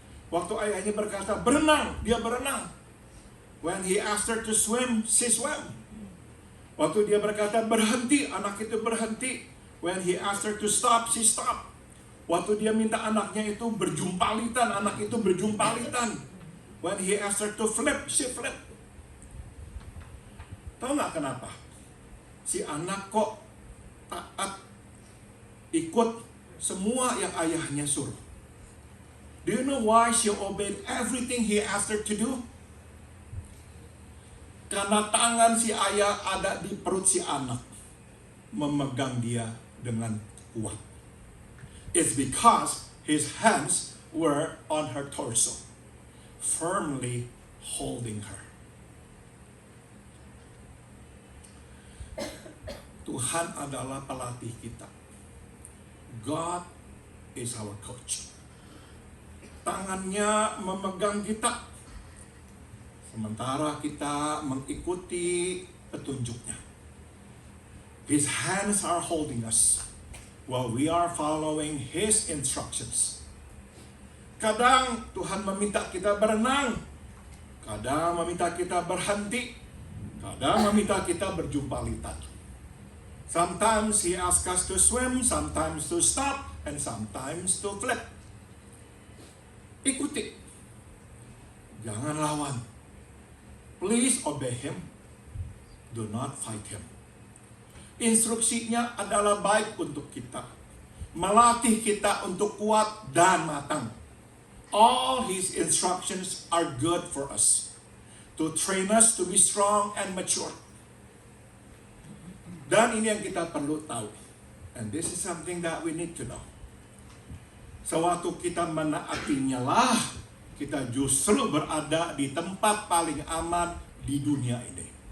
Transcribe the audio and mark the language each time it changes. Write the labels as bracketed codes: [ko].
[id] Waktu ayahnya berkata, berenang, dia berenang. [en] When he asked her to swim, she swam. [id] Waktu dia berkata, berhenti, anak itu berhenti. [en] When he asked her to stop, she stopped. [id] Waktu dia minta anaknya itu berjumpalitan, anak itu berjumpalitan. [en] When he asked her to flip, she flip. [id] Tahu nggak kenapa? Si anak kok taat, ikut semua yang ayahnya suruh. [en] Do you know why she obeyed everything he asked her to do? [id] Karena tangan si ayah ada di perut si anak, memegang dia dengan kuat. [en] It's because his hands were on her torso, firmly holding her. [id] Tuhan adalah pelatih kita. [en] God is our coach. [id] Tangannya memegang kita, sementara kita mengikuti petunjuknya. [en] His hands are holding us while we are following His instructions. [id] Kadang Tuhan meminta kita berenang, kadang meminta kita berhenti, kadang meminta kita berjumpa litat. [en] Sometimes He asks us to swim, sometimes to stop, and sometimes to flip. [id] Ikuti, jangan lawan. [en] Please obey Him, do not fight Him. [id] Instruksinya adalah baik untuk kita, melatih kita untuk kuat dan matang. [en] All His instructions are good for us, to train us to be strong and mature. [id] Dan ini yang kita perlu tahu. [en] And this is something that we need to know. [id] Sewaktu kita menaatinya lah, kita justru berada di tempat paling aman di dunia ini.